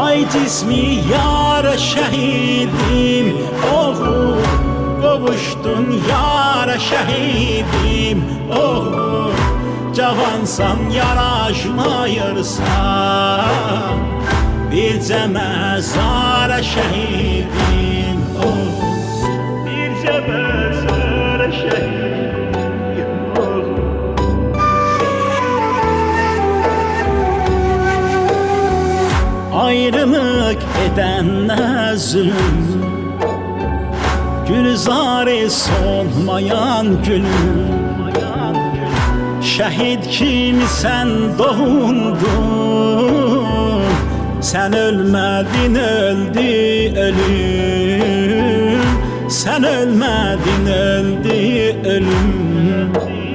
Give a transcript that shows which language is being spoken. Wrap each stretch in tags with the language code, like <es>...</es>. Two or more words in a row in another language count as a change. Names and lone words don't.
<az>cismi yara şehidim, oğul qovuşdun yara şehidim, oğul cavansan yaraşmayırsan, bircə məzara şehidim, oğul bircə məzara şehidim, oğul.</az> <tr>Ayrılık edenler zulüm, gülzarı solmayan gülüm. Şehit kimi sen doğundun, sen ölmedin öldü ölüm, sen ölmedin öldü ölüm.</tr>